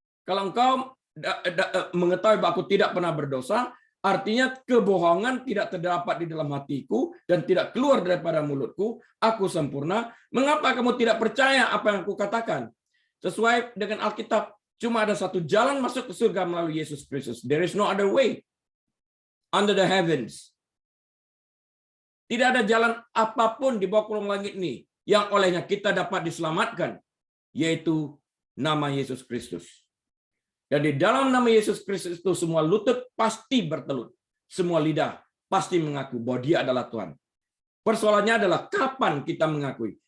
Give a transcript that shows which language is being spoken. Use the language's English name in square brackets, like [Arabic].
[Indonesian] Kalau engkau mengetahui bahwa aku tidak pernah berdosa, artinya kebohongan tidak terdapat di dalam hatiku dan tidak keluar daripada mulutku. Aku sempurna. Mengapa kamu tidak percaya apa yang aku katakan? Sesuai dengan Alkitab, cuma ada satu jalan masuk ke surga melalui Yesus Kristus. [English] There is no other way under the heavens. [Indonesian] Tidak ada jalan apapun di bawah kolong langit ini yang olehnya kita dapat diselamatkan, yaitu nama Yesus Kristus. Dan di dalam nama Yesus Kristus itu semua lutut pasti bertelut. Semua lidah pasti mengaku bahwa Dia adalah Tuhan. Persoalannya adalah kapan kita mengakui.